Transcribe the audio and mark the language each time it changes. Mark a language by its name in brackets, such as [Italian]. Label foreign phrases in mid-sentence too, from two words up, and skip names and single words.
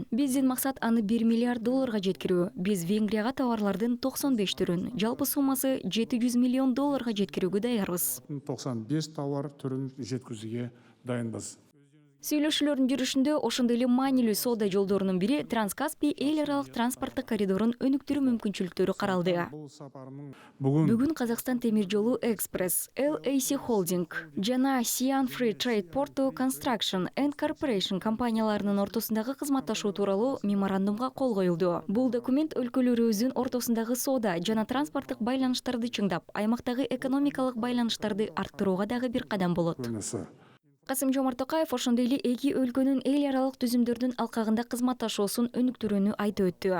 [Kyrgyz] Биздин максат аны 1 миллиард долларга жеткирүү. Биз Венгрияга товарлардын 95 түрүн, жалпы суммасы 700 миллион долларга жеткирүүгө даярбыз. 95 товар түрүн жеткизүүгө дайынбыз. Сүйлөшүүлөрдүн жүрүшүндө ошондой эле маанилүү соода жолдорунун бири Транскаспий эл аралык транспорттук коридорун өнүктүрүү мүмкүнчүлүктөрү каралды. Бүгүн Казакстан темир жолу Экспресс, LAC Holding жана Sian Free Trade Porto Construction and Corporation компанияларынын ортосундагы кызматташуу тууралуу меморандумга кол коюлду. Бул документ өлкөлөрүбүздүн ортосундагы соода жана транспорттук байланыштарды чыңдап, аймактагы экономикалык байланыштарды арттырууга дагы бир кадам болот. Касым-Жомарт Токаев ошондой эле эки өлкөнүн эл аралык түзүмдөрдүн алкагында кызматташуусун өнүктүрүүнү айтып өттү.